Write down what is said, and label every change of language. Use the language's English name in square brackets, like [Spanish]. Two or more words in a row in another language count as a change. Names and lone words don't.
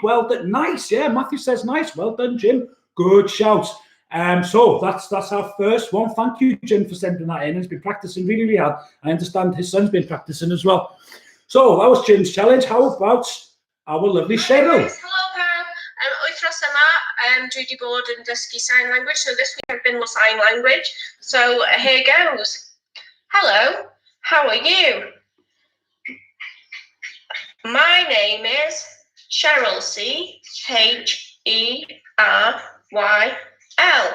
[English] Well done. Nice. Yeah, Matthew says nice. Well done, Jim. Good shout. So that's our first one. Thank you, Jim, for sending that in. He's been practicing really, really hard. I understand his son's been practicing as well. So that was Jim's challenge. How about our lovely Cheryl? Hello, Pam. [Welsh] Wythnos yma, dwi wedi bod yn dysgu [English] sign language, so this week I've been sign language. So here goes. Hello, how are you? My name is Cheryl, Cheryl.